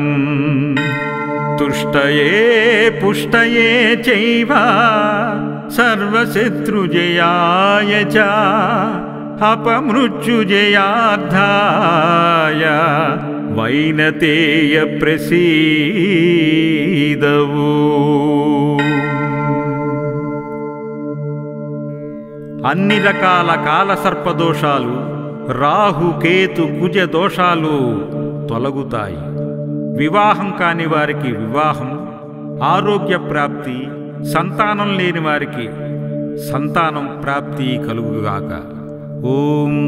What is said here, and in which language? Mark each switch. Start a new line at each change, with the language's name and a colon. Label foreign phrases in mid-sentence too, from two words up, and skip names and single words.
Sanskrit: तुष्टये पुष्टये चैव सर्वशत्रुजयाय च अपमृत्युजयार्धाय वैनतेय प्रसीद।
Telugu: అన్ని రకాల కాలసర్పదోషాలు, రాహు కేతు కుజ దోషాలు తొలగుతాయి. వివాహం కాని వారికి వివాహం, ఆరోగ్య ప్రాప్తి, సంతానం లేని వారికి సంతానం ప్రాప్తి కలుగుగాక.